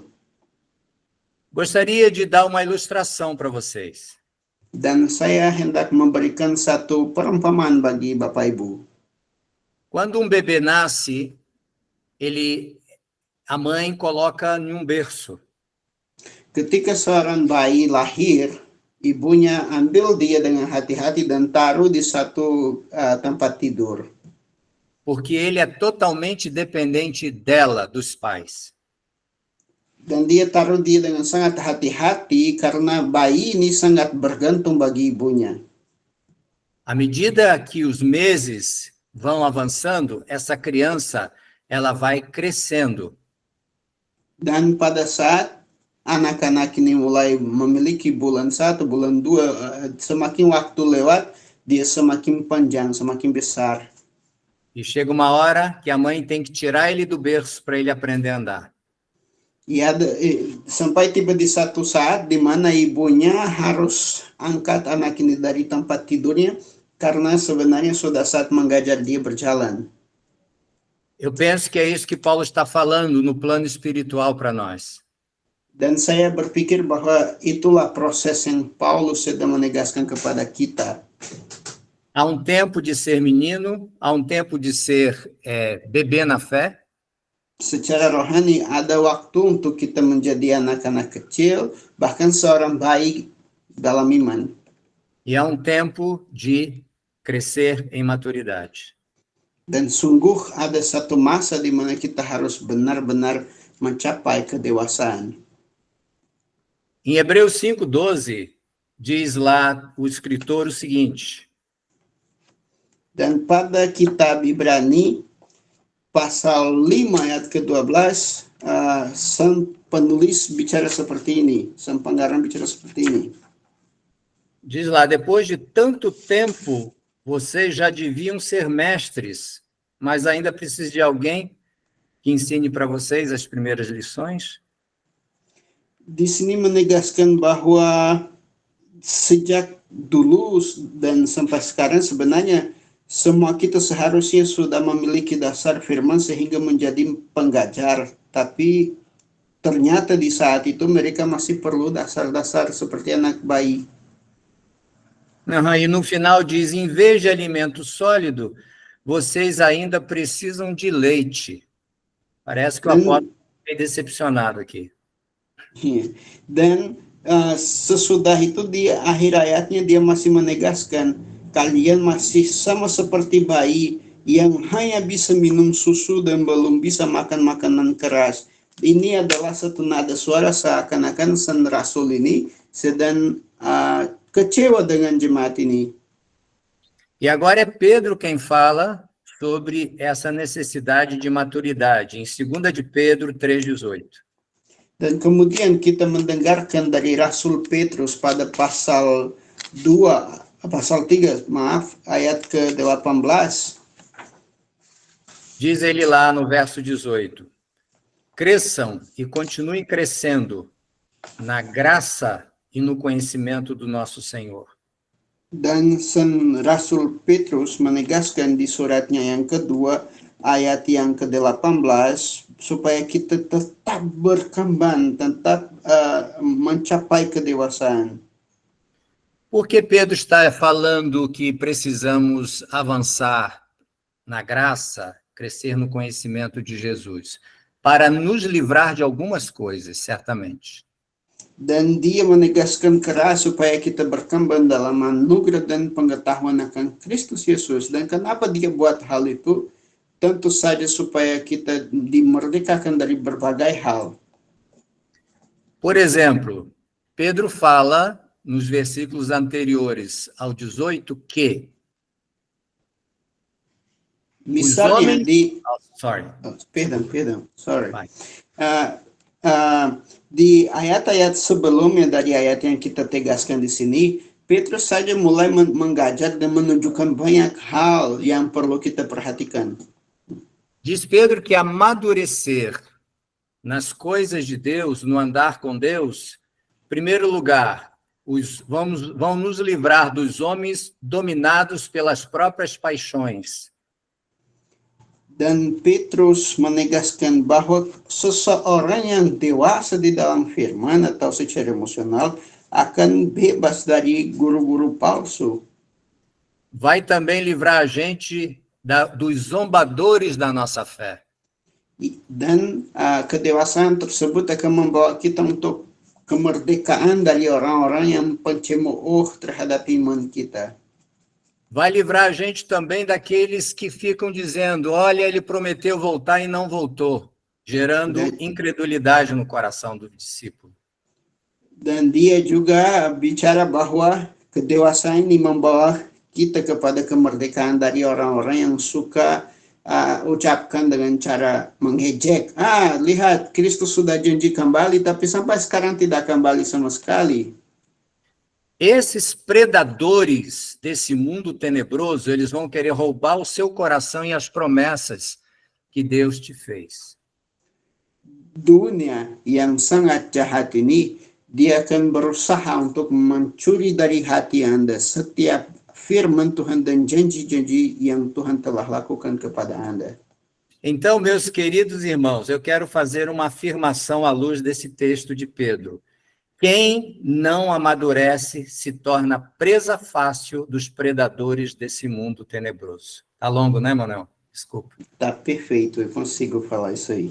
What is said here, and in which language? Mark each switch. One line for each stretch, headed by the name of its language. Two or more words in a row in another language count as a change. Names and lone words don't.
Portuguese: Gostaria de dar uma ilustração para vocês.
Indonesian: Dan saya hendak memberikan satu perumpamaan bagi Bapak Ibu.
Portuguese: Quando um bebê nasce, a mãe coloca em um berço.
Indonesian: Ketika seorang bayi lahir, ibunya ambil dia dengan hati-hati dan taruh di satu tempat tidur.
Portuguese: Porque ele é totalmente dependente dela, dos pais.
Indonesian: Dan dia taruh dia dengan sangat hati-hati karena bayi ini sangat bergantung bagi ibunya.
Portuguese: À medida que os meses vão avançando, essa criança ela vai crescendo.
Indonesian: Dan pada saat anak-anak ini mulai memiliki bulan 1, bulan 2, semakin waktu lewat, dia semakin panjang, semakin besar.
Portuguese: E chega uma hora que a mãe tem que tirar ele do berço para ele aprender a andar.
Indonesian: Sampai tiba di satu saat di mana ibunya harus angkat anak ini dari tempat tidurnya karena sebenarnya sudah saat mengajar dia berjalan.
Portuguese: Eu penso que é isso que Paulo está falando no plano espiritual para nós.
Indonesian: Dan saya berpikir bahwa itulah proses yang Paulus sedang menegaskan kepada kita.
Portuguese: Há um tempo de ser menino, há um tempo de ser bebê na fé.
Indonesian: Secara rohani ada waktu untuk kita menjadi anak-anak kecil, bahkan seorang bayi dalam iman.
Portuguese: E há um tempo de crescer em maturidade.
Indonesian: Dan sungguh ada satu masa di mana kita harus benar-benar mencapai kedewasaan.
Portuguese: Em Hebreus 5:12, diz lá o escritor o seguinte:
Indonesian: Dan pada kitab Ibrani, pasal 5 ayat ke-12, sang penulis bicara seperti ini, sang penggarap bicara seperti ini.
Portuguese: Diz lá, depois de tanto tempo, vocês já deviam ser mestres, mas ainda precisa de alguém que ensine para vocês as primeiras lições?
Indonesian: Di sini menegaskan bahwa sejak dulu dan sampai sekarang sebenarnya semua kita seharusnya sudah memiliki dasar firman sehingga menjadi pengajar, tapi ternyata di saat itu mereka masih perlu dasar-dasar seperti anak bayi.
Portuguese: E no final diz, em vez de alimento sólido, vocês ainda precisam de leite. Parece que o apóstolo foi decepcionado aqui.
Indonesian: Dan sesudah itu di akhir ayatnya dia masih menegaskan, kalian masih sama seperti bayi yang hanya bisa minum susu dan belum bisa makan makanan keras. Ini adalah satu nada suara seakan-akan sang rasul ini sedang kecewa dengan jemaat ini.
Portuguese: E agora é Pedro quem fala sobre essa necessidade de maturidade, em 2 de Pedro 3:18.
Indonesian: Dan kemudian kita mendengarkan dari Rasul Petrus pada pasal 3, ayat ke-18.
Portuguese: Diz ele lá no verso 18: cresçam e continuem crescendo na graça e no conhecimento do nosso Senhor.
Indonesian: Dan San Rasul Petrus menegaskan di suratnya yang kedua, ayat yang ke-18, supaya kita tetap berkembang, tetap mencapai kedewasaan.
Portuguese: Por que Pedro está falando que precisamos avançar na graça, crescer no conhecimento de Jesus? Para nos livrar de algumas coisas, certamente.
Indonesian: Dan dia menegaskan keras supaya kita berkembang dalam anugerah dan pengetahuan akan Kristus Yesus. Dan kenapa dia buat hal itu? Tentu saja supaya kita dimerdekakan dari berbagai hal.
Portuguese: Por exemplo, Pedro fala nos versículos anteriores ao 18 que
Indonesian: misalnya di ayat-ayat sebelumnya dari ayat yang kita tegaskan di sini, Petrus saja mulai mengajar dan menunjukkan banyak hal yang perlu kita perhatikan.
Portuguese: Diz Pedro que amadurecer nas coisas de Deus, no andar com Deus, em primeiro lugar, vão nos livrar dos homens dominados pelas próprias paixões.
Indonesian: Dan Petrus menegaskan bahwa seseorang yang dewasa di dalam firman atau secara emosional akan bebas dari guru-guru palsu.
Portuguese: Vai também livrar a gente dos zombadores da nossa fé.
Indonesian: Dan kedewasaan tersebut akan membawa kita untuk kemerdekaan dari orang-orang yang pencemooh terhadap iman kita.
Portuguese: Vai livrar a gente também daqueles que ficam dizendo, olha, ele prometeu voltar e não voltou, gerando incredulidade no coração do discípulo.
Indonesian: Dan dia juga bicara bahwa kedewasaan ini membawa kita kepada kemerdekaan dari orang-orang yang suka ucapkan dengan cara mengejek. Lihat, Kristus sudah janji kembali, tapi sampai sekarang tidak kembali sama sekali.
Portuguese: Esses predadores desse mundo tenebroso, eles vão querer roubar o seu coração e as promessas que Deus te fez.
Indonesian: Dunia yang sangat jahat ini, dia akan berusaha untuk mencuri dari hati Anda setiap firman Tuhan dan janji-janji yang Tuhan telah lakukan kepada Anda.
Portuguese: Então, meus queridos irmãos, eu quero fazer uma afirmação à luz desse texto de Pedro. Quem não amadurece se torna presa fácil dos predadores desse mundo tenebroso. Tá longo, né, Manuel? Desculpa. Tá perfeito, eu consigo falar isso aí.